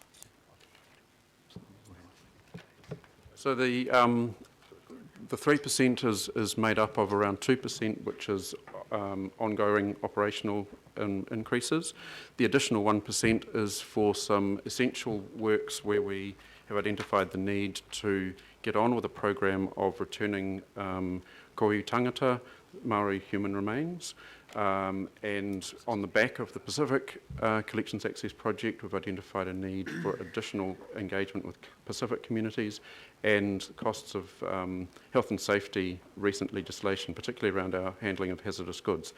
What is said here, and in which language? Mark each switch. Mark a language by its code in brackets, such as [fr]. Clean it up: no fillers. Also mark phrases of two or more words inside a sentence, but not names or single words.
[en] So the 3% is made up of around 2%, which is ongoing operational increases. The additional 1% is for some essential works where we have identified the need to get on with a program of returning [mi] koiu tangata, [en] Māori human remains. And on the back of the Pacific Collections Access Project, we've identified a need for additional engagement with Pacific communities and costs of health and safety recent legislation, particularly around our handling of hazardous goods.